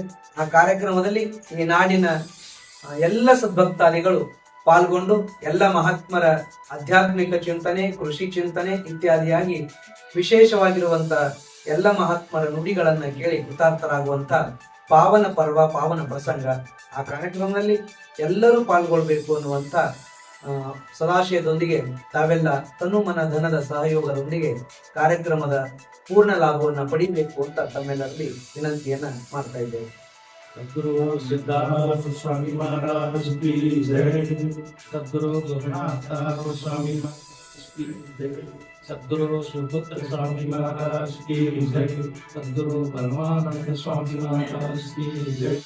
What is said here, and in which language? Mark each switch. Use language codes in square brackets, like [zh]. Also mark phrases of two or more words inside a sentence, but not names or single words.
[kn] ಆ ಕಾರ್ಯಕ್ರಮದಲ್ಲಿ ಈ ನಾಡಿನ ಎಲ್ಲ ಸದ್ಭಕ್ತಾದಿಗಳು ಪಾಲ್ಗೊಂಡು ಎಲ್ಲ ಮಹಾತ್ಮರ ಆಧ್ಯಾತ್ಮಿಕ ಚಿಂತನೆ, ಕೃಷಿ ಚಿಂತನೆ ಇತ್ಯಾದಿಯಾಗಿ ವಿಶೇಷವಾಗಿರುವಂತ ಎಲ್ಲ ಮಹಾತ್ಮರ ನುಡಿಗಳನ್ನ ಕೇಳಿ ಕೃತಾರ್ಥರಾಗುವಂತ ಪಾವನ ಪರ್ವ, ಪಾವನ ಪ್ರಸಂಗ. ಆ ಕಾರ್ಯಕ್ರಮದಲ್ಲಿ ಎಲ್ಲರೂ ಪಾಲ್ಗೊಳ್ಬೇಕು ಅನ್ನುವಂತ ಸದಾಶಯದೊಂದಿಗೆ ತಾವೆಲ್ಲ ತನು ಮನ ಧನದ ಸಹಯೋಗದೊಂದಿಗೆ ಕಾರ್ಯಕ್ರಮದ ಪೂರ್ಣ ಲಾಭವನ್ನು ಪಡಿಬೇಕು ಅಂತ ತಮ್ಮೆಲ್ಲರಲ್ಲಿ ವಿನಂತಿಯನ್ನ ಮಾಡ್ತಾ ಇದ್ದೇವೆ. [hi] सद्गुरु सिद्धार्थ स्वामी महाराज की जय, सद्गुरु गोरखनाथ स्वामी महाराज की जय, सद्गुरु सुपुत्र स्वामी महाराज की जय, सद्गुरु परमानंद स्वामी महाराज की जय।